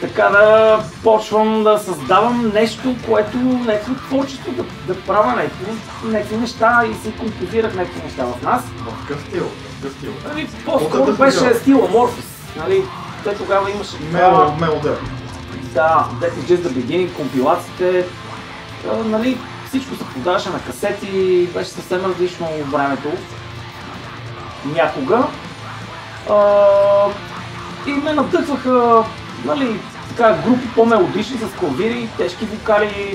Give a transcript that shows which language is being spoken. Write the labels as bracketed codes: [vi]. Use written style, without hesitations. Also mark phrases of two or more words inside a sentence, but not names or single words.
[bg] така да почвам да създавам нещо, което някакво творчество да правя някакви неща и си композирах някакви неща в нас. В какъв стил? Нали, по-скоро беше стил Аморфис. Нали, те тогава имаше Мелодер. Да, [en] That is just the beginning, [bg] компилациите. Нали, всичко се продаваше на касети, беше съвсем различно времето. Някога. И ме надъхваха, нали, така, групи по-мелодични с клавири, тежки вокали.